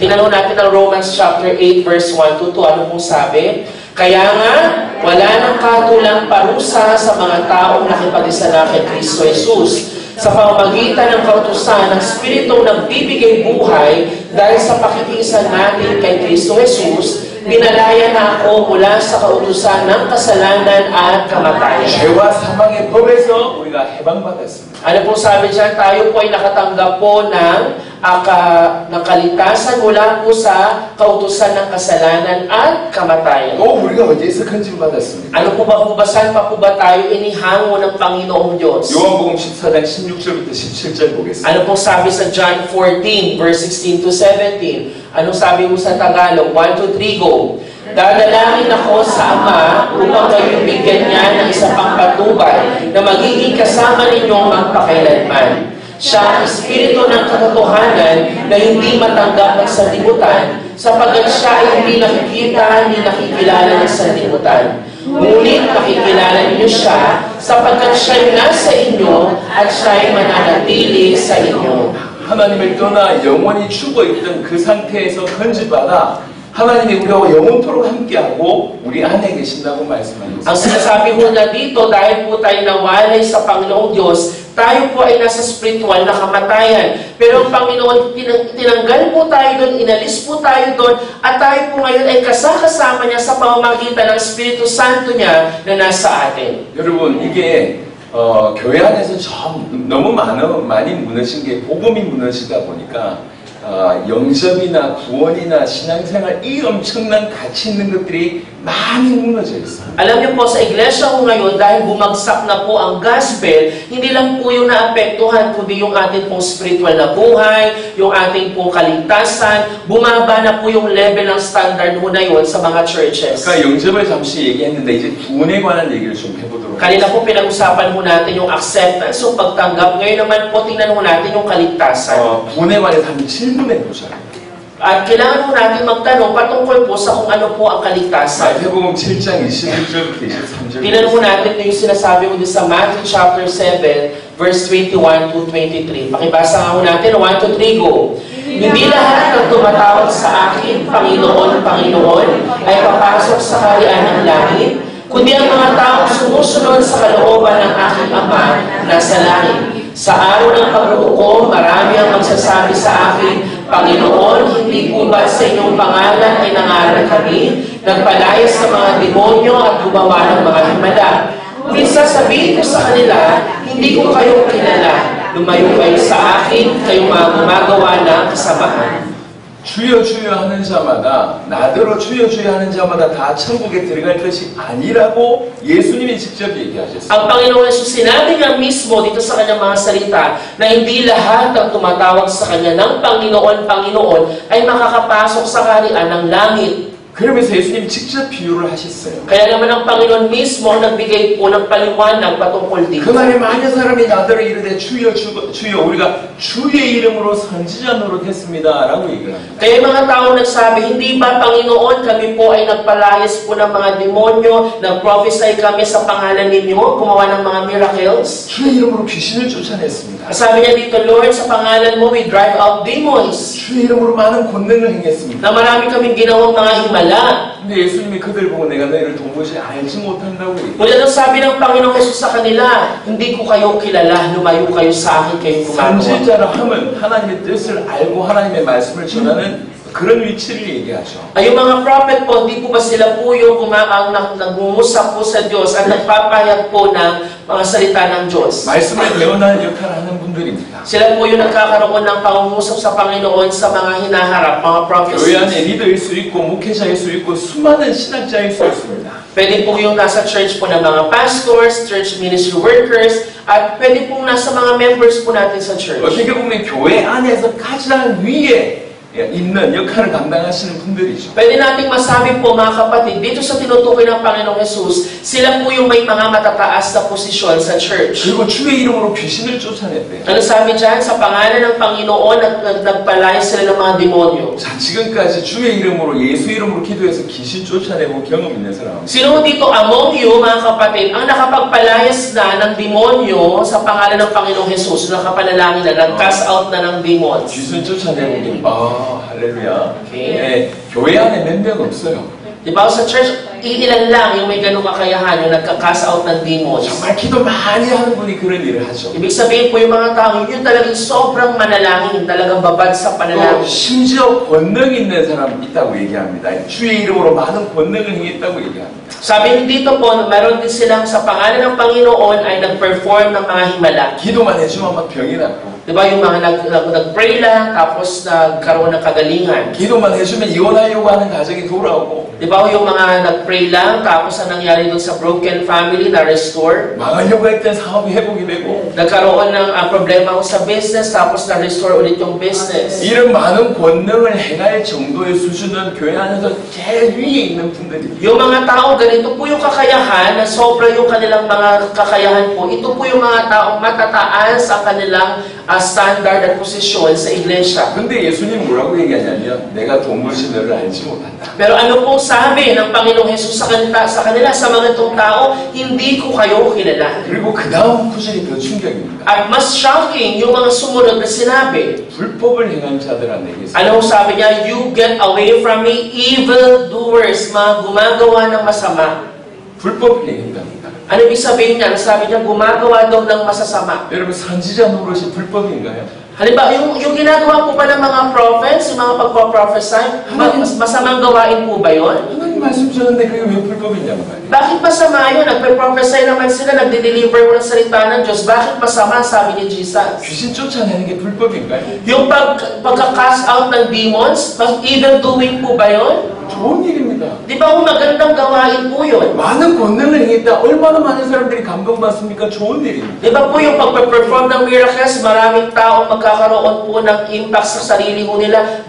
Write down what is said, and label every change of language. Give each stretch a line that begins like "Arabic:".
Filipino: Tinanong natin ang Romans chapter 8 verse 1 to 2. Ano pong sabi? Kaya nga, wala nang katulang parusa sa mga taong nakipag-isa na kay Kristo Jesus. Sa pamamagitan ng kautusan ng Espiritong nagbibigay buhay dahil sa pakikiisa natin kay Kristo Jesus, pinalaya na ako mula sa kautusan ng kasalanan at kamatayan.
Korean: 죄와 사망의 법에서 우리가 해방받았습니다.
Filipino: Ano po sabi dyan? Tayo po ay nakatanggap po ng kaligtasan mula po sa kautusan ng kasalanan at kamatayan.
Korean: 또 우리가 어디에서 건진받았습니까?
Filipino: Ano po ba, saan pa po ba tayo inihango ng Panginoong Diyos?
Korean: 요한복음 14장 16절부터 17절 보겠습니다.
Filipino: Ano pong sabi sa John 14, verse 16 to 17? Anong sabi mo sa Tagalog?
English: 1, 2, 3, go!
Filipino: Dadalangin ako sa Ama upang kayo bigyan niya ng isa pang patubay na magiging kasama ninyo magpakailanman. Siya ang Espiritu ng katotohanan na hindi matanggap ng sanlibutan sapagkat siya ay hindi nakikita ni nakikilala ng sanlibutan. Ngunit nakikilala ninyo siya sapagkat siya ay nasa inyo at siya ay mananatili sa inyo.
Korean: 하나님을 떠나 영원히 죽어있던 그 상태에서 건진받아 하나님이 우리와 영원토록 함께하고 우리 안에 계신다고 말씀하셨습니다.
Filipino: Ang sinasabi mo na dito, dahil po tayo nawalay sa Panginoong Diyos, tayo po ay nasa spiritual na kamatayan. Pero ang Panginoon, tinanggal po tayo doon, inalis po tayo doon, at tayo po ngayon ay kasama niya sa pamamagitan ng Espiritu Santo niya na nasa atin.
Korean: 여러분, 이게 교회 안에서 너무 많이 무너진 게 복음이 무너지다 보니까 영접이나 구원이나 신앙생활 이 엄청난 가치 있는 것들이 많이 무너져 있어요.
Filipino: Alam niyo po, sa iglesia ko ngayon, dahil bumagsak na po ang gospel, hindi lang po yung naapektuhan, kundi yung ating pong spiritual na buhay, yung ating pong kaligtasan, bumaba na po yung level ng standard mo na yun sa mga churches.
Korean: 그러니까 영접을 잠시 얘기했는데 이제 구원에 관한 얘기를 좀 해보도록
Filipino: Kanina po pinag-usapan mo natin yung acceptance, yung pagtanggap. Ngayon naman po, tingnan mo natin yung kaligtasan.
Korean: 구원에 관해서 한번 질문해 보셔요.
Filipino: At kailangan po natin magtanong patungkol po sa kung ano po ang kaligtasan.
Korean: 마태복음 7장 21절부터 23절.
Filipino: Tingnan mo natin yung sinasabi mo din sa Matthew chapter 7, verse 21 to 23. Pakibasa nga mo natin,
English: 1, 2, 3, go!
Filipino: Hindi lahat ng tumatawag sa akin, Panginoon, Panginoon, ay papasok sa kaharian ng langit, kundi ang mga taong sumusunod sa kalooban ng aking Ama na sa langit. Sa araw ng paghuhukom, marami ang magsasabi sa akin, Panginoon, hindi po ba sa inyong pangalan ay nangaral kami, nagpalayas sa mga demonyo at gumawa ng mga himala? Minsan sabihin ko sa kanila, hindi ko kayo kilala. Lumayo kayo sa akin, kayong mga gumagawa ng kasamahan.
Korean: 주여 주여 하는 자마다 나더러 주여 주여 하는 자마다 다 천국에 들어갈 것이 아니라고 예수님이 직접 얘기하셨어요.
Filipino: Ang Panginoon Jesus, sinabi niya mismo dito sa kanyang mga salita na hindi lahat ng tumatawag sa kanya ng Panginoon, Panginoon ay makakapasok sa kaharian ng langit.
Korean: 그러면서 예수님 직접 비유를 하셨어요.
Filipino: Kaya naman ang Panginoon mismo ang nagbigay po ng paliwanag patungkol dito.
Korean: 그날에 많은 사람이 나더러 이르되 주여 주여 우리가 주의 이름으로 선지자 노릇했습니다 라고 얘기를 합니다.
Filipino: Kaya yung mga tao nagsabi, hindi ba Panginoon kami po ay nagpalayas po ng mga demonyo, nag-prophesy kami sa pangalan ninyo, gumawa ng mga miracles?
Korean: 주의 이름으로 귀신을 쫓아냈습니다.
Filipino: Sabi niya dito, Lord, sa pangalan mo
English: we drive out demons.
Korean: 주의 이름으로 많은 권능을 행했습니다.
Filipino: Na marami kaming ginawang mga himala.
Korean: 근데 예수님이 그들 보고 내가 너희를 도무지 알지 못한다고 얘기해요.
Filipino: Ngunit ang sabi ng Panginoong Jesus sa kanila, hindi ko kayo kilala, lumayo kayo sa akin, kayong gumagawa.
Korean: 선지자라 함은 하나님의 뜻을 알고 하나님의 말씀을 전하는 그런 위치를 얘기하죠.
Filipino: Ay, yung mga prophet po, hindi po ba sila po yung nangungusap po sa Diyos at nagpapahayag po ng mga salita ng Diyos?
Korean: 말씀을 예언하는 역할을 하는 분들입니다.
Filipino: Sila po yung nagkakaroon ng pangungusap sa Panginoon sa mga hinaharap, mga
Korean: 교회
English: prophecies.
Korean: 안에 리더일 수 있고 목회자일 수 있고 수많은 신학자일 수 있습니다.
Filipino: Pwede po yung nasa church po ng mga pastors, church ministry workers, at pwede pong nasa mga members po natin sa church.
Korean: 어떻게 보면 교회 안에서 가장 위에 있는 역할을 감당하시는 분들이죠.
Filipino: Pwede nating masabi po mga kapatid, dito sa tinutukoy ng Panginoong Jesus, sila po yung may mga matataas na posisyon sa church.
Korean: 그리고 주의 이름으로 귀신을 쫓아냈대요.
Filipino: Ano sabi dyan? Sa pangalan ng Panginoon at nagpalayas sila ng mga demonyo.
Korean: 자, 지금까지 주의 이름으로 예수 이름으로 기도해서 귀신 쫓아내고 경험 있는 사람.
Filipino: Sino dito
English: among you,
Filipino: mga kapatid, ang nakapagpalayas na ng demonyo sa pangalan ng Panginoong Jesus, nakapanalangin na, nag-cast out na ng demons?
Korean: 귀신 쫓아내고 할렐루야.
English: Okay.
Korean: 네, 교회 안에 몇 명 없어요.
Filipino: Diba sa church, iilan lang yung may ganung kakayahan, yung nagka-cast out ng demons.
Korean: 정말 기도 많이 하는 분이 그런 일을 하죠.
Filipino: Ibig sabihin po yung mga tao, yun talagang sobrang manalangin, talagang babad sa
Korean: 또
Filipino: panalangin.
Korean: 심지어 권능 있는 사람 있다고 얘기합니다. 주의 이름으로 많은 권능을 행했다고 얘기합니다.
Filipino: Sabi dito po, meron din silang sa pangalan ng Panginoon ay nag-perform ng mga himala.
Korean: 기도만 해주면 막 병이 낫고
Filipino: Diba yung mga nag-pray lang, tapos nagkaroon ng kagalingan.
Korean: 기도만 해주면 이혼하려고 하는 가정이 돌아오고
Filipino: Diba yung mga nag-pray lang, tapos ang nangyari doon sa
English: broken family
Filipino: na restore.
Korean: 망하려고 했던 사업이 회복이 되고
Filipino: Nagkaroon ng problema ko sa business, tapos na-restore ulit yung business.
Korean: 이런 많은 권능을 행할 정도의 수준은 교회 안에서 제일 위에 있는 분들입니다.
Filipino: Yung mga tao, ganito po yung kakayahan, na sobra yung kanilang mga kakayahan po. Ito po yung mga taong matataas sa kanilang standard at posisyon sa iglesia.
Korean: 근데 예수님 뭐라고 얘기하냐면 내가 동물신 너를 알지 못한다.
Filipino: Pero ano pong sabi ng Panginoong Jesus sa kanila, sa mga itong tao, hindi ko kayo kilala.
Korean: 그리고 그 다음 구절이 더 충격입니다.
Filipino: At mas shocking yung mga sumunod na sinabi.
Korean: 불법을 행한 자들아 내게 있어.
Filipino: Ano sabi niya?
English: You get away from me, evil doers,
Filipino: mga gumagawa ng masama.
Korean: 불법을 행한답니다.
Filipino: Ano ibig sabihin niya? Sabi niya, gumagawa daw ng masasama.
Korean: 여러분 선지자 노릇이 불법인가요?
Filipino: Halimbawa, yung ginagawa po ba ng mga prophets, yung mga pagpa-prophesy, masamang gawain po ba yun?
Korean: 하나님 말씀 주셨는데 그게 왜 불법이냐는 거예요.
Filipino: Bakit masama yun? Nagpe-prophesy naman sila, nagde-deliver mo ng salita ng Diyos. Bakit masama, sabi ni Jesus?
Korean: 귀신 쫓아내는 게 불법인가요?
Filipino: Yung pagka-cast out ng demons,
English: evil doing
Filipino: po ba yun?
Korean: 좋은 일입니다.
Filipino: Di ba magandang gawain po yun?
Korean: 많은 권능을 행했다. 얼마나 많은 사람들이 감동받습니까? 좋은 일입니다.
Filipino: Di ba po yung pagpe-perform ng miracles, maraming taong magkakaroon po ng impact sa sarili mo nila.